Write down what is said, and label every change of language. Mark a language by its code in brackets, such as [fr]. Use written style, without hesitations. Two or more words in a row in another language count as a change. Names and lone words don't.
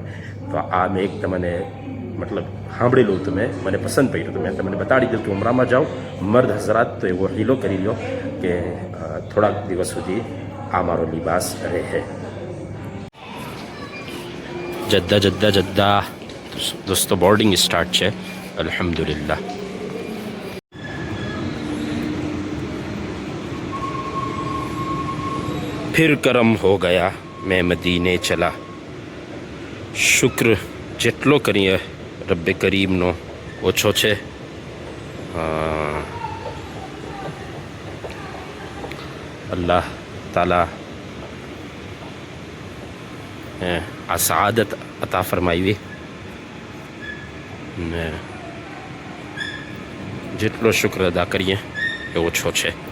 [gu] તો આ મેં એક તમને મતલબ સાંભળેલું હતું, મને પસંદ પડ્યું હતું, મેં તમને બતાડી દીધું કે ઉમરામાં જાઓ મર્દ હઝરાત તો એવો હીલો કરી લો કે થોડાક દિવસ સુધી આ મારો લિબાસ રહે. જદ્દા જદ્દા જદ્દા દોસ્તો બોર્ડિંગ સ્ટાર્ટ છે અલ્હમ્દુલિલ્લાહ. [hi] फिर करम हो गया मैं मदीने चला. [gu] शुक्र જેટલો કરીએ રબ્બે કરીમનો ઓછો છે. અલ્લાહ તાલા આ સઆદત અતા ફરમાવી ને જેટલો શુક્ર અદા કરીએ એ ઓછો છે.